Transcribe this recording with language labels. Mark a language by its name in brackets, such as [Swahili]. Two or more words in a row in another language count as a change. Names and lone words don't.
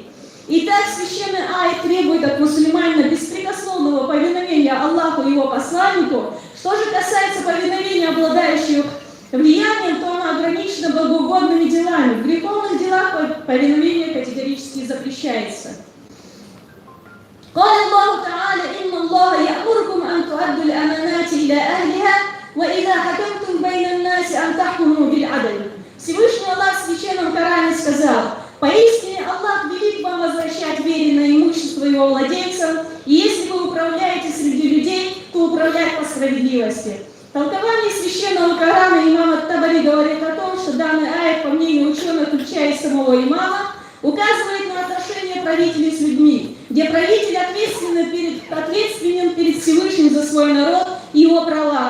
[Russian] Итак, священный аят требует от мусульманина беспрекословного повиновения Аллаху и его посланнику. Что же касается повиновения обладающих влиянием, то оно ограничено благоугодными делами. В греховных делах повиновение категорически запрещается. [Arabic] قال الله تعالى إن الله يأمركم أن تؤدوا الأمانات إلى أهلها وإذا حكمتم بين الناس أن تحكموا بالعدل. [Russian] Всевышний Аллах в Священном Коране сказал: поистине Аллах велит вам возвращать веренное имущество его владельцам, и если вы управляете среди людей, то управлять по справедливости. Толкование Священного Корана имам ат-Табари говорит о том, что данный аят, по мнению ученых, включая самого имама, указывает на отношения правителей с людьми, где правитель ответственен перед Всевышним за свой народ и его права.